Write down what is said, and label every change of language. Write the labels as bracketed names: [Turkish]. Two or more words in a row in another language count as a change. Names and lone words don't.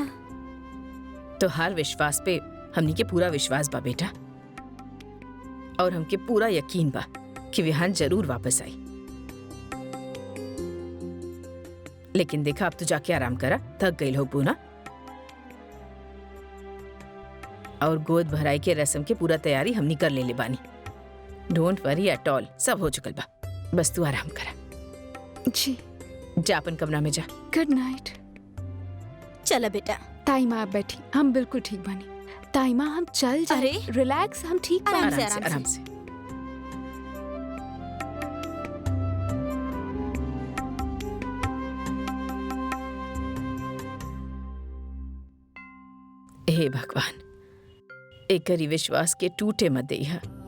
[Bhojpuri] तो हर विश्वास पे हमनी के पूरा विश्वास बा बेटा, और हमके पूरा यकीन बा कि विहान जरूर वापस आई। लेकिन देखा, अब तो जाके आराम करा, थक गई हो पूना। और गोद भराई के रस्म के पूरा तैयारी हमनी कर ले बानी। [English] don't worry at all, [Bhojpuri] सब हो चुकल बा, बस तू आराम करा। जी। जा अपन कमरा में जा। [English] good night. [Bhojpuri] चला बेटा। ताई माँ आप बैठी, हम बिल्कुल ठीक बानी। ताई माँ हम चल जाए। अरे, रिलैक्स, हम ठीक बानी। आराम से, आराम से, आराम से। हे भगवान, एकरी विश्वास के टूटे मत देइहा।